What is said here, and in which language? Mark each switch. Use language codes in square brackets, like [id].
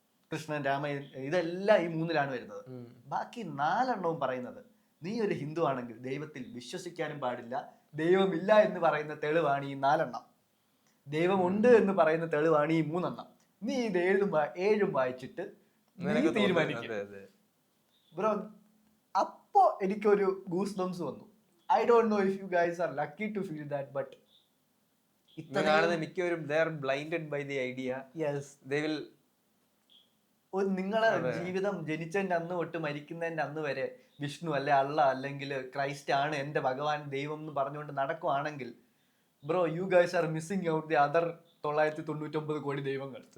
[ml] കൃഷ്ണൻ, രാമൻ, ഇതെല്ലാം ഈ 3-ലാണ് വരുന്നത്. ബാക്കി 4 പറയുന്നത് നീ ഒരു ഹിന്ദു ആണെങ്കിൽ ദൈവത്തിൽ വിശ്വസിക്കാനും പാടില്ല, ദൈവമില്ല എന്ന് പറയുന്ന തെളിവാണ് ഈ 4. ദൈവമുണ്ട് എന്ന് പറയുന്ന തെളിവാണ് ഈ 3. നീ ഇത് 7 വായിച്ചിട്ട് നീ തീരുമാനിക്കും ബ്രോ. അപ്പോ എനിക്കൊരു ഗൂസ് ബംസ് വന്നു. [en] I don't know if you guys are lucky to feel that, but [ml] മിക്കവരും [en] they are blinded by the idea. Yes, they will. [ml] നിങ്ങളെ ജീവിതം ജനിച്ചതിന്റെ അന്ന് തൊട്ട് മരിക്കുന്നതിന്റെ അന്ന് വരെ വിഷ്ണു അല്ലെ അള്ള അല്ലെങ്കിൽ ക്രൈസ്റ്റ് ആണ് എന്റെ ഭഗവാൻ ദൈവം എന്ന് പറഞ്ഞുകൊണ്ട് നടക്കുവാണെങ്കിൽ bro, [en] you guys are missing out the other [ml] 999 കോടി ദൈവങ്ങൾ.